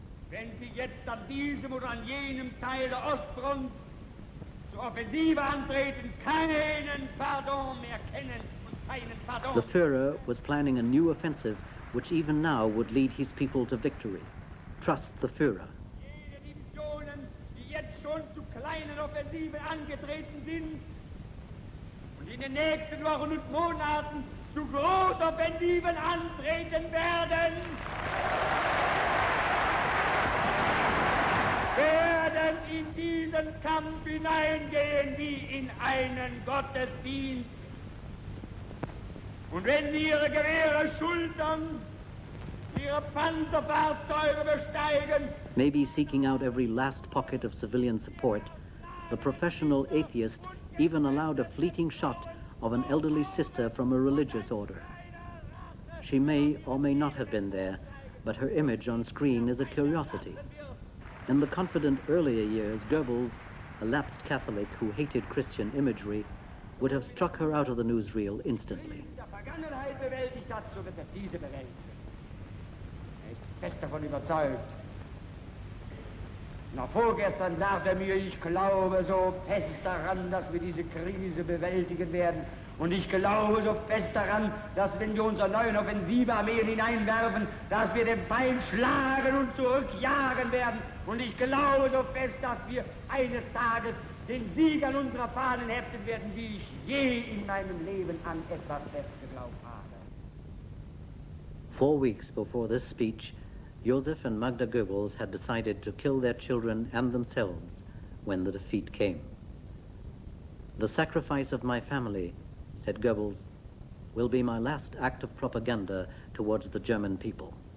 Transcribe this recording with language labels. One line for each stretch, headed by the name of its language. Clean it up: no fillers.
German: Wenn Sie jetzt an diesem oder an jenem Teil der Ostfront zur Offensive antreten, keinen Pardon mehr kennen und keinen Pardon.
English: The Führer was planning a new offensive which even now would lead his people to victory. Trust the Führer.
German: Jene Divisionen, die jetzt schon zu kleinen Offensiven angetreten sind und in den nächsten Wochen und Monaten zu Großoffensiven antreten werden, werden in diesen Kampf hineingehen wie in einen Gottesdienst. Und wenn sie ihre Gewehre schultern, ihre Panzerfahrzeuge besteigen,
English: maybe seeking out every last pocket of civilian support, the professional atheist even allowed a fleeting shot of an elderly sister from a religious order. She may or may not have been there, but her image on screen is a curiosity. In the confident earlier years, Goebbels, a lapsed Catholic who hated Christian imagery, would have struck her out of the newsreel instantly.
German: Vergangenheit bewältigt hat, so wird er diese bewältigen. Ist fest davon überzeugt. Noch vorgestern sagte er mir, ich glaube so fest daran, dass wir diese Krise bewältigen werden. Und ich glaube so fest daran, dass wenn wir unsere neuen Offensivarmeen hineinwerfen, dass wir den Feind schlagen und zurückjagen werden. Und ich glaube so fest, dass wir eines Tages den Sieg an unserer Fahnen heften werden, wie ich je in meinem Leben an etwas fest geglaubt habe.
English: 4 weeks before this speech, Josef and Magda Goebbels had decided to kill their children and themselves when the defeat came. The sacrifice of my family, said Goebbels, will be my last act of propaganda towards the German people.